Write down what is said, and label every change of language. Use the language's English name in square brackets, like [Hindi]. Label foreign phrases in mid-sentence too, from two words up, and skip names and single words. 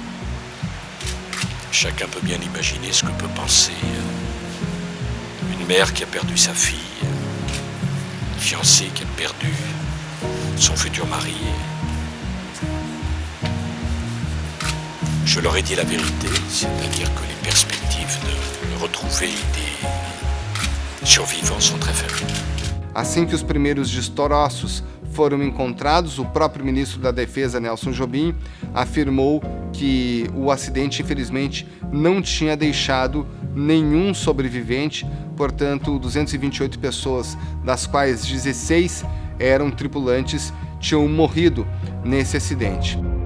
[French] Chacun peut bien imaginer ce que peut penser une mère qui a perdu sa fille, une fiancée qui a perdu son futur mari. Je leur ai dit la vérité, c'est-à-dire que les perspectives de retrouver des survivants sont très faibles. [Portuguese] Assim que os primeiros destroços foram encontrados, o próprio ministro da Defesa, Nelson Jobim, afirmou que o acidente, infelizmente, não tinha deixado nenhum sobrevivente, portanto, 228 pessoas, das quais 16 eram tripulantes, tinham morrido nesse acidente.